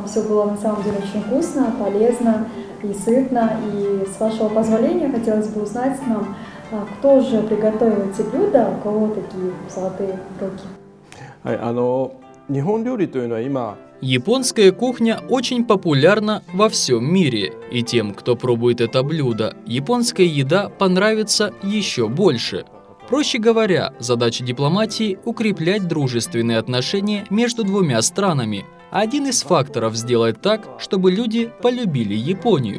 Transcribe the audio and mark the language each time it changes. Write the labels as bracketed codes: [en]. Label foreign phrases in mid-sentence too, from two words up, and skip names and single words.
[ru] Все было на самом деле очень вкусно, полезно и сытно. И с вашего позволения хотелось бы узнать нам, кто же приготовил эти блюда, у кого такие золотые руки. [ja] 日本料理というのは今 [ru] Японская кухня очень популярна во всем мире, и тем, кто пробует это блюдо, японская еда понравится еще больше. Проще говоря, задача дипломатии – укреплять дружественные отношения между двумя странами. Один из факторов сделать так, чтобы люди полюбили Японию.